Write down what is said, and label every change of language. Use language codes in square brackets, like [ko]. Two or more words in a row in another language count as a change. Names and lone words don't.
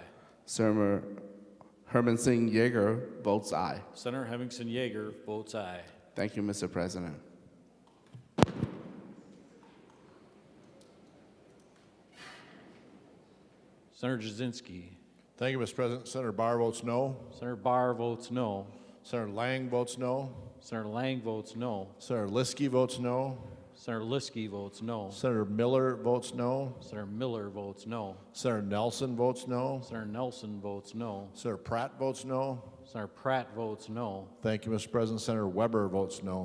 [en] Senator Herman Singh Yeager votes aye. Senator Hemmingson Yeager votes aye. Thank you, Mr. President. Senator Jasinski. Thank you, Mr. President. Senator Barr votes no. Senator Barr votes no. Senator Lang votes no. Senator Lang votes no. Senator Liskey votes no. Senator Liskey votes no. Senator Miller votes no. Senator Miller votes no. Senator Nelson votes no. Senator Nelson votes no. Senator Pratt votes no. Senator Pratt votes no. Thank you, Mr. President. Senator Weber votes no.